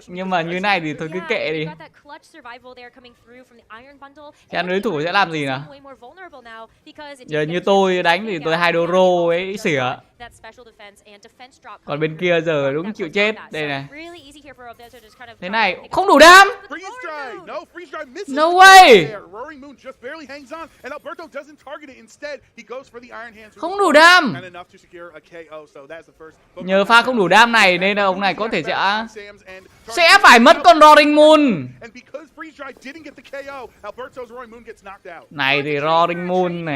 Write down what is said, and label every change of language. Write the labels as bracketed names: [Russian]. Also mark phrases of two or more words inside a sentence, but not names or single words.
[Vietnamese] Nhưng mà như này thì thôi cứ kệ đi. Xem đối thủ sẽ làm gì nào. Giờ như tôi đánh thì tôi Hydro ấy xỉa. Còn bên kia giờ đúng chịu chết. Đây này. Thế này không đủ đam. [English] No way. [Vietnamese] Không đủ đam. Nhờ pha không đủ đam này nên là ông này có thể sẽ phải mất con Roaring Moon. Này thì Roaring Moon này.